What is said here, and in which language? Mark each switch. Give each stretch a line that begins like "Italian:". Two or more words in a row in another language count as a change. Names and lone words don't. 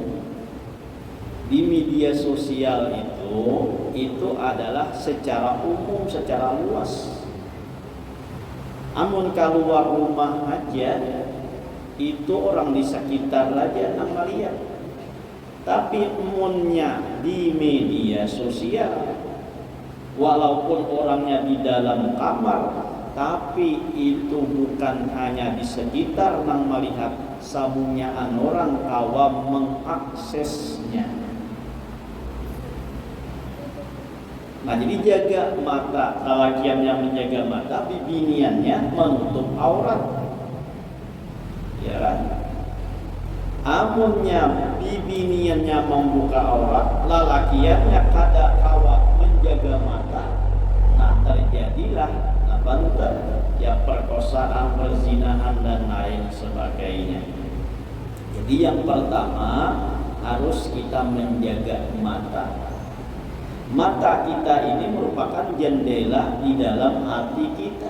Indonesian: Di media sosial itu adalah secara umum, secara luas.
Banjar: Amun keluar rumah aja itu orang di sekitar aja nang lihat. Tapi emunnya di media sosial, walaupun orangnya di dalam kamar, tapi itu bukan hanya di sekitar nang melihat, sabungnya orang awam mengaksesnya. Nah jadi jaga mata, lalakiannya menjaga mata, bibiniannya menutup aurat, ya kan? Amunnya bibiniannya membuka aurat, lalakiannya kada kawa menjaga mata,
Indonesian: nah terjadilah apa ya perkosaan, perzinahan dan lain sebagainya. Jadi yang pertama harus kita menjaga mata. Mata kita ini merupakan jendela di dalam hati kita.